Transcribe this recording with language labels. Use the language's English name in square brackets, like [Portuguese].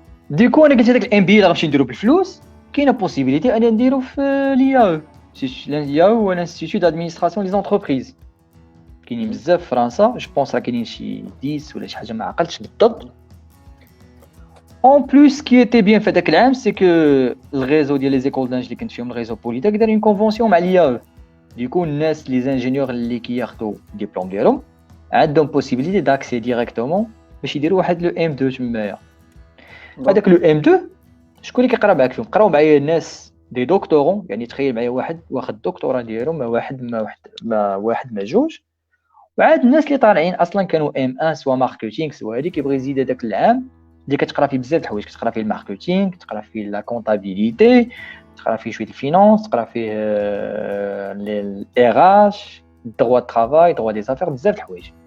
[Arabic] ديكو انا قلت هذاك الام بي اي اللي غنمشي نديرو بالفلوس، كاينه بوسيبيليتي انا نديرو في لياو، لياو هو الانستيتوت دادمينستراسيون لي زونتربريز، كاينين بزاف في فرنسا، جو بونس راه كاينين شي 10 ولا شي حاجه ما عقلتش بالضبط. [French] En plus, ce qui était bien fait avec l'AM, c'est que le réseau des écoles d'ingénieurs qui ont le réseau Polytech a une convention avec l'IAE. Du coup, les ingénieurs qui ont le diplôme d'IAE ont une possibilité d'accès directement [Arabic] باش يديروا واحد لو M2 تمايا. هذاك لو M2 شكون اللي كيقرا معاك فيهم؟ قراو معايا الناس دي دكتورون، يعني تخيل معايا واحد واخد الدكتوراه ديالو ما واحد ما جوج، وعاد الناس اللي طالعين اصلا كانوا M1 سوا ماركتينغ سوا هذيك كيبغي يزيد هذاك العام اللي كتقرا فيه بزاف د الحوايج، كتقرا فيه الماركتينغ، تقرا فيه لا كونطابيليتي، تقرا فيه شويه الفينانس، تقرا فيه الار اش، الدروا ترافاي، دروا دي زافير، بزاف د الحوايج.